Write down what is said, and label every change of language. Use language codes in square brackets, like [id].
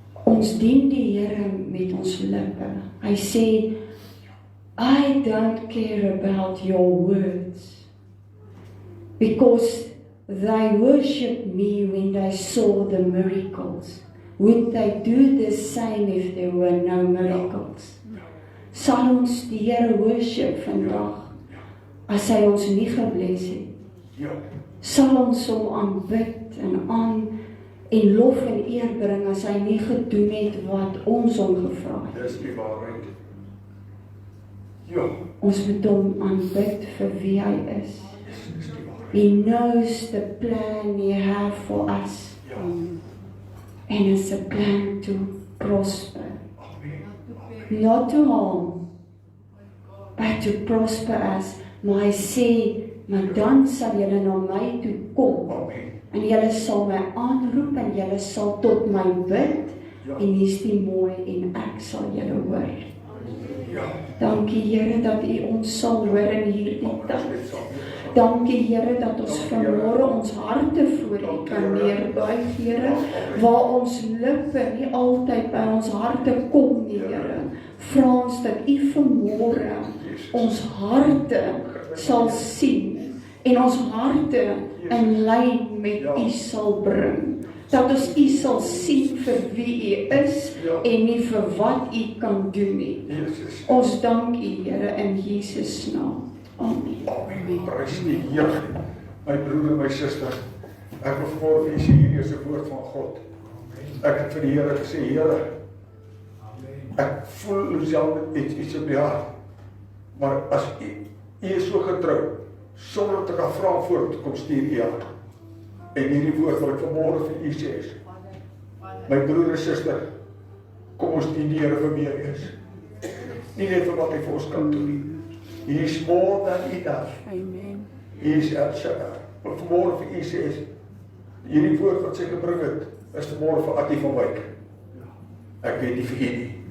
[af] Ons dien die Here met ons lippe. Hy sê, [en] I don't care about your words, because they worshiped me when they saw the miracles. would they do the same if there were no miracles? [af] Sal ons die Here worship vandag, as hy ons nie gebless het? Ja. Sal ons hom aanbid en lof en eer bring as hy nie gedoen het wat ons hom gevra het? Dis die waarheid. Ja. Ons moet hom aanbid vir wie hy is. Dis die waarheid. [en] He knows the plan he have for us. [af] Ja. [en] And it's a plan to prosper. [af] Amen. [en] Not to harm, but to prosper us. [af] Maar hy sê, maar dan sal julle na my toe kom, Amen. en julle sal my aanroep, en julle sal tot my bid, Ja. en hier's die mooi, en ek sal julle hoor. Ja. Dankie Here dat U ons sal hoor in hierdie Kom, tyd. dit sal wees. Dankie Here dat ons vanmôre ons harte voor U kan neerbuig, Here, waar ons lippe nie altyd by ons harte kom nie, Here. Vra ons dat U vanmôre ons harte sal sien en ons harte in lyn met U sal bring. Dat ons U sal sien vir wie U is en nie vir wat U kan doen nie. Jesus. Ons dank U, Here, in Jesus naam. Amen. Amen. Prys die Here. My broer en my suster, ek wil vanmôre vir julle sê, hierdie is 'n woord van God. Ek het vir die Here gesê, Here, ek voel self iets op die hart. Maar as U is so getrou, sonder dat ek kan vra voor te kom stuur U aan. En hierdie woord wat ek vanmôre vir U sê is, my broer en suster, kom ons dien die Here vir wie hy is. Nie net vir wat hy vir ons kan doen nie. [en] He is more than enough. [af] Amen. [en] He is El Shaddai. [af] Wat vanmôre vir U sê is, hierdie woord wat sy gebring het, is vanmôre vir Attie van Wyk. Ek weet nie vir U nie.